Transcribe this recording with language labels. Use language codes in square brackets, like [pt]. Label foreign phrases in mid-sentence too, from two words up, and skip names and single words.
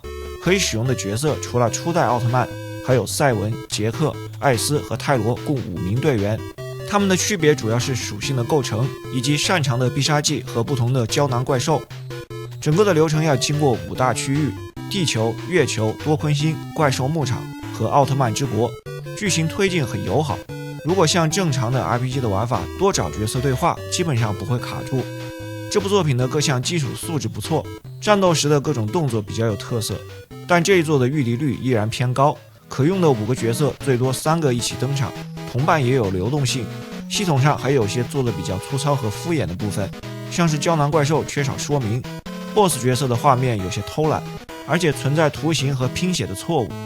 [zh] 可以使用的角色除了初代奧特曼，還有赛文、傑克、艾斯和泰羅共5名隊員。他們的區別主要是屬性的構成，以及擅長的必殺技和不同的膠囊怪獸。整個的流程要經過5大區域：地球、月球、多坤星、怪獸牧場和奧特曼之國。劇情推進很友好，如果像正常的 RPG 的玩法，多找角色对話，基本上不会卡住。这部作品的各项基礎素質不錯，戰鬥時的各種動作比較有特色，但這一作的預敵率依然偏高，可用的5個角色最多3個一起登場，同伴也有流動性。系統上還有些做的比較粗糙和敷衍的部分，像是膠囊怪獸缺少說明， BOSS 角色的畫面有些偷懶，而且存在圖形和拼寫的錯誤。